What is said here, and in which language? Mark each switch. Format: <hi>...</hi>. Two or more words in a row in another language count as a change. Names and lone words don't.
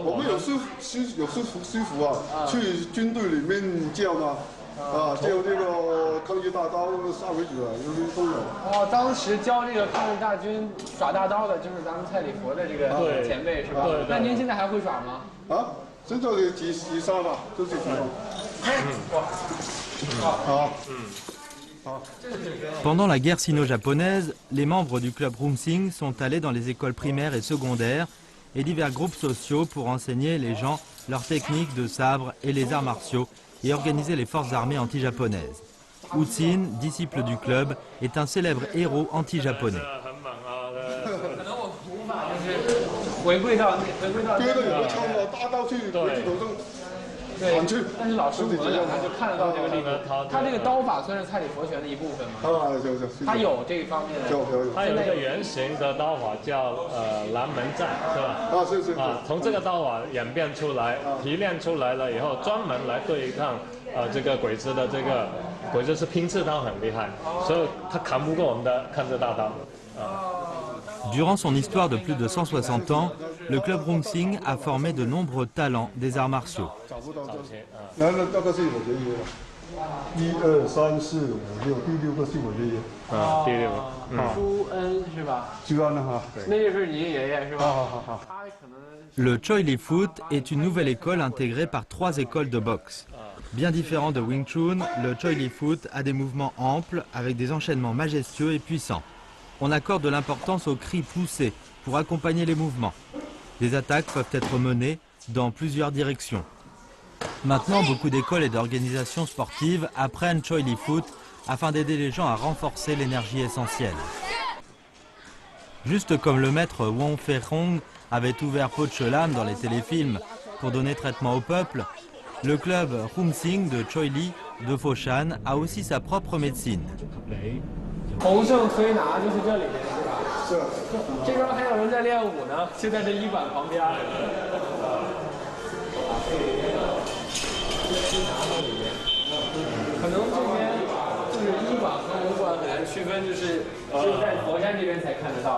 <zh>我们有师傅去军队里面教嘛。教这个抗日大刀杀鬼子都有。当时教这个抗日大军耍大刀的，就是咱们蔡李佛的这个前辈，是吧？那您现在还会耍吗？现在的几杀吧，都是几。</zh> <fr>Pendant la guerre sino-japonaise, les membres du club Rungsing sont allés dans les écoles primaires et secondaires et divers groupes sociaux pour enseigner les gens leurs techniques de sabre et les arts martiaux et organiser les forces armées anti-japonaises. Wu Xin, disciple du club, est un célèbre héros anti-japonais.</fr> <zh>回归到对的，有个枪大刀去鬼子头上对，但是老师我们他就看得到这个力度，他这个刀法算是蔡李佛拳的一部分吗？他有这方面的。他有一个原型的刀法叫南门战，是吧？是从这个刀法演变出来，提炼出来了以后，专门来对抗这个鬼子的这个鬼子是拼刺刀很厉害，所以他扛不过我们的抗日大刀。</zh> <fr>Durant son histoire de plus de 160 ans, le club Rung Sing a formé de nombreux talents des arts martiaux.</fr> <zh>那大概是我爷爷，1、2、3、4、5、6，第6个是我爷爷。第6个。朱恩是吧？朱恩哈。那就是你爷爷是吧？好。</zh> <fr>Le Choi Li Foot est une nouvelle école intégrée par 3 écoles de boxe. Bien différent de Wing Chun, le Choi Li Foot a des mouvements amples avec des enchaînements majestueux et puissants. On accorde de l'importance aux cris poussés pour accompagner les mouvements. Les attaques peuvent être menées dans plusieurs directions. Maintenant, beaucoup d'écoles et d'organisations sportives apprennent Choi Li Foot afin d'aider les gens à renforcer l'énergie essentielle. Juste comme le maître Wong Fei Hong avait ouvert Po Che Lam dans les téléfilms pour donner traitement au peuple, le club Rung Sing de Choi Li de Foshan a aussi sa propre médecine.</fr> <zh>洪盛推拿就是这里面是吧？是。这边还有人在练武呢，就在这医馆旁边。可能这边就是医馆和武馆很难区分，就是只有在佛山这边才看得到。</zh>